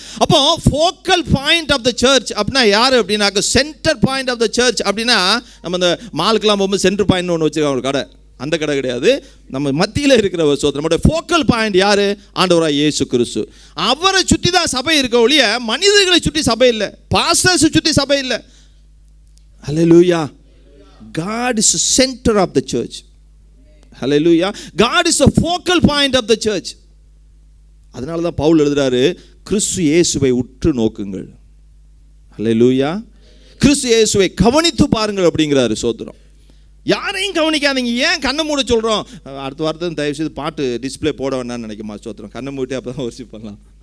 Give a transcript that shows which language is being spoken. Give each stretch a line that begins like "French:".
Tamil: அப்போ
English: focal point of the search
Tamil: அப்படின்னா யார் அப்படின்னாக்க,
English: centre point of the search
Tamil: அப்படின்னா, நம்ம இந்த மாலுக்கெல்லாம் போகும்போது சென்டர் பாயிண்ட் ஒன்று வச்சுருக்காங்க ஒரு கடை, அந்த கடை கிடையாது, நம்ம மத்தியில் இருக்கிற ஒரு சோதனை. நம்மளுடைய ஃபோக்கல் பாயிண்ட் யாரு? ஆண்டவராகிய இயேசு கிறிஸ்து. அவரை சுற்றி தான் சபை இருக்க ஒழிய மனிதர்களை சுற்றி சபை இல்லை, பாஸ்டர்ஸை சுற்றி சபை இல்லை. ஹல்லேலூயா.
English: God is the center of the church. Hallelujah. God is the focal point of the church.
Tamil: அதனால தான் பவுல் எழுதுறாரு, கிறிஸ்து இயேசுவை உற்று நோக்குங்கள். ஹல்லேலூயா. கிறிஸ்து இயேசுவை கவனித்து பாருங்கள் அப்படிங்கிறாரு. சோத்திரம். யாரையும் கவனிக்காதீங்க. ஏன் கண்ணை மூட சொல்கிறோம்? அடுத்த வாரத்தில் தயவு செய்து பாட்டு டிஸ்பிளே போட வேண்டாம்னு நினைக்குமா? சோத்திரம். கண்ணை மூட்டு அப்போ தான் ஒர்ஷிப் பண்ணலாம்.